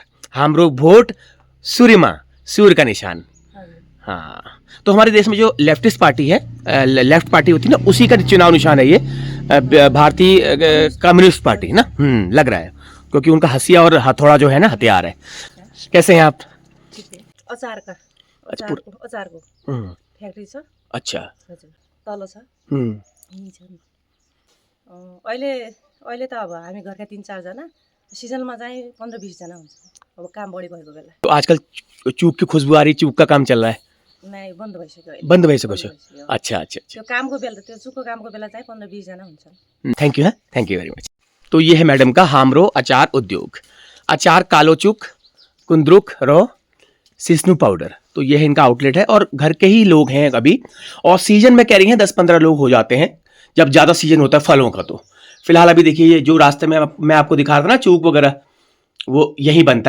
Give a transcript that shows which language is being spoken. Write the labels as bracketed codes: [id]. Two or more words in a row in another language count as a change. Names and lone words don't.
[hi] हम लोग वोट सूर्यमा, सूर्य का निशान। हाँ, तो हमारे देश में जो [en] leftist party [hi] है, [en] left party [hi] होती है ना, उसी का चुनाव निशान है ये, भारतीय कम्युनिस्ट पार्टी ना। लग रहा है, क्योंकि उनका हसिया और हथौड़ा जो है ना, हथियार है। कैसे हैं आप? अचार का [ne] अचारको फ्याक्ट्री छ। [hi] अच्छा, [ne] हजुर, तल छ। यहीँ छ नि। अहिले त अब हामी घरका 3-4 जना, सिजनमा चाहिँ 15-20 जना हुन्छ, अब काम बढी भएको बेला। [hi] तो आजकल चूक की खुशबू आ रही, चूक का काम चल रहा है? [ne] नै, बन्द भइसक्यो अहिले। बन्द भइसक्यो। [hi] अच्छा अच्छा अच्छा, [ne] त्यो कामको बेला, त्यो चुकको कामको बेला चाहिँ 15-20 जना हुन्छन्। [en] thank you है, thank you very much. [hi] तो ये है मैडम का [ne] हामरो अचार उद्योग। [hi] अचार कालो चूक, कुंदरुक, रो, सिस्नू पाउडर, तो ये है इनका आउटलेट है। और घर के ही लोग हैं अभी, और सीजन में कह रही हैं 10-15 लोग हो जाते हैं जब ज़्यादा सीजन होता है फलों का। तो फिलहाल अभी देखिए, ये जो रास्ते में मैं आपको दिखा रहा था ना, चूक वगैरह, वो यही बनता है।